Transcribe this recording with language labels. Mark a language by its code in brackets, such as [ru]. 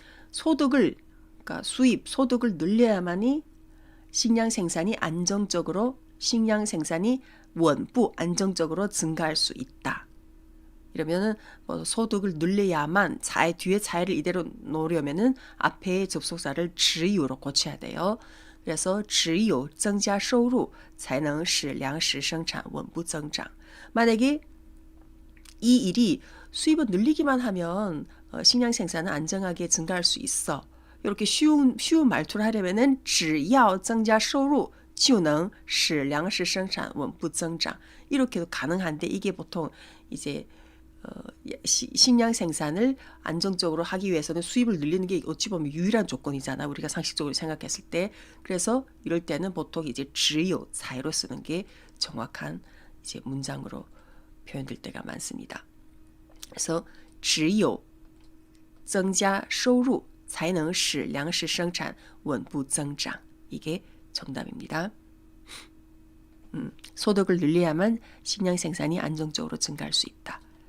[ko] 그러니까 소득을 늘려야만이 식량 생산이 안정적으로 식량 생산이 원부 안정적으로 증가할 수 있다. 이러면은 뭐 소득을 늘려야만 뒤에 자를 이대로 놓으려면은 앞에 접속사를 只有로 고쳐야 돼요. 그래서 [zh] 只有增加收入才能使粮食生产稳步增长. [ko] 만약에 이 일이 수입을 늘리기만 하면 식량 생산은 안정하게 증가할 수 있어. 이렇게 쉬운 말투를 하려면은 [zh] 只要增加收入就能使粮食生产稳步增长. [ko] 이렇게도 가능한데 이게 보통 이제 식량 생산을 안정적으로 하기 위해서는 수입을 늘리는 게 어찌 보면 유일한 조건이잖아. 우리가 상식적으로 생각했을 때. 그래서 이럴 때는 보통 이제 只有才로 쓰는 게 정확한 이제 문장으로 표현될 때가 많습니다. 그래서 [zh] 只有增加收入才能使粮食生产稳步增长. [ko] 이게 정답입니다. 소득을 늘려야만 식량 생산이 안정적으로 증가할 수 있다.